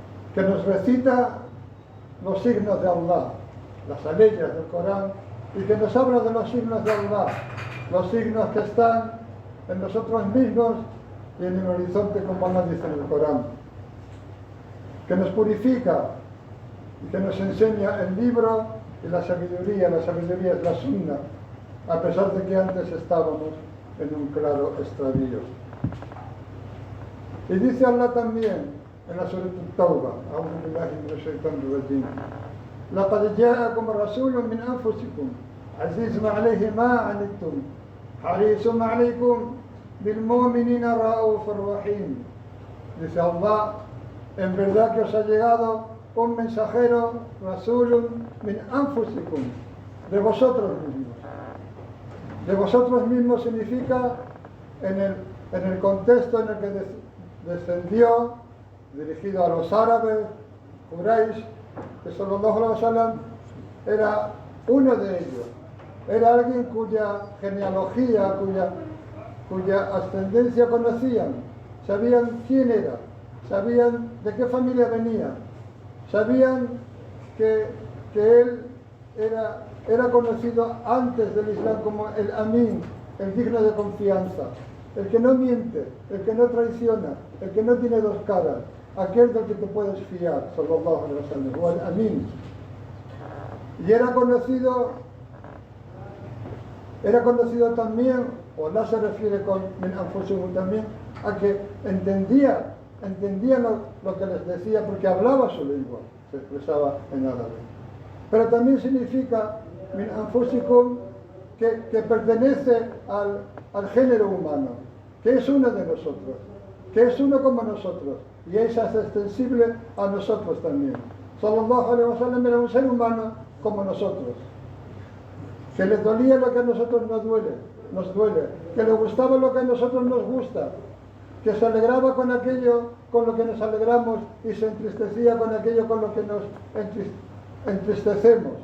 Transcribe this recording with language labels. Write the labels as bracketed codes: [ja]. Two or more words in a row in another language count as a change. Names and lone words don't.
[es] que nos recita los signos de Allah, las aleyas del Corán, y que nos habla de los signos de Allah, los signos que están en nosotros mismos y en el horizonte, como Allah dice en el Corán, que nos purifica y que nos enseña el libro y la sabiduría es la sunna, a pesar de que antes estábamos en un claro extravío. Y dice Allah también en la Surah At-Tawbah, [ar] أعوذ بالله من الشيطان الرجيم, لقد جاءكم رسول من أنفسكم عزيز عليه ما عنتم حريص عليكم بالمؤمنين رؤوف رحيم. [es] Dice Allah, en verdad que os ha llegado un mensajero, [ar] رسول من أنفسكم, [es] de vosotros mismos. De vosotros mismos significa en el contexto en el que descendió, dirigido a los árabes, Quraysh, que [ar] صلى الله عليه وسلم [es] era uno de ellos. Era alguien cuya genealogía, cuya ascendencia conocían, sabían quién era, sabían de qué familia venía, sabían que él era conocido antes del Islam como el Amin, el digno de confianza, el que no miente, el que no traiciona, el que no tiene dos caras, aquel del que te puedes fiar, [ar] صلى الله عليه وسلم, [es] o el Amin. Y era conocido también, o Allah se refiere con [ar] من أنفسكم [es] también, a que entendía lo que les decía porque hablaba su lengua, se expresaba en árabe. Pero también significa [ar] من أنفسكم [es] que pertenece al género humano, que es uno de nosotros, que es uno como nosotros, y es extensible a nosotros también. [ar] صلى الله عليه وسلم [es] era un ser humano como nosotros, que le dolía lo que a nosotros nos duele, que le gustaba lo que a nosotros nos gusta, que se alegraba con aquello con lo que nos alegramos y se entristecía con aquello con lo que nos entristecemos.